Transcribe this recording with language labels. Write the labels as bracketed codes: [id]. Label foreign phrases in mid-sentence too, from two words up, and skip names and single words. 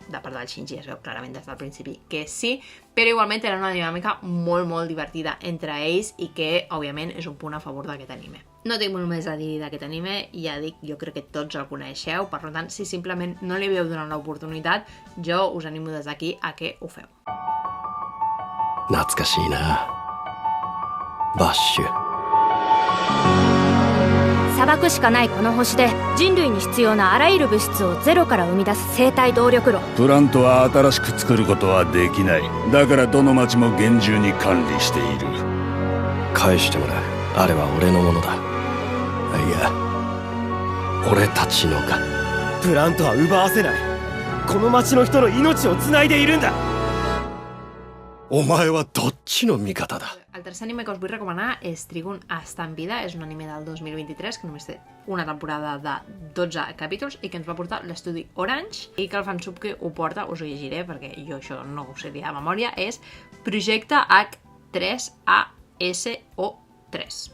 [ca] De part del Shinji es veu clarament des del principi que sí, però igualment era una dinàmica molt divertida entre ells i que, òbviament, és un punt a favor d'aquest anime. No tinc molt més a dir d'aquest anime, ja dic, jo crec que tots el coneixeu, per tant, si simplement no li veu donant l'oportunitat, jo us animo des d'aquí a que ho feu. [ja] 懐かしいなバッシュ。砂漠しかないこの星で人類に必要なあらゆる物質をゼロから生み出す生態動力炉。プラントは新しく作ることはできない。だからどの町も厳重に管理している。返してもらう。あれは俺のものだ。いや、俺たちのか。プラントは奪わせない。この町の人の命をつないでいるんだ。お前はどっちの味方だ。 [ca] El tercer anime que us vull recomanar és Trigun està en vida. És un anime del 2023 que només té una temporada de 12 capítols i que ens va portar l'estudi Orange, i que el fansub que ho porta, us ho llegiré perquè jo això no ho sé dir de memòria, és Projecte H3ASO3.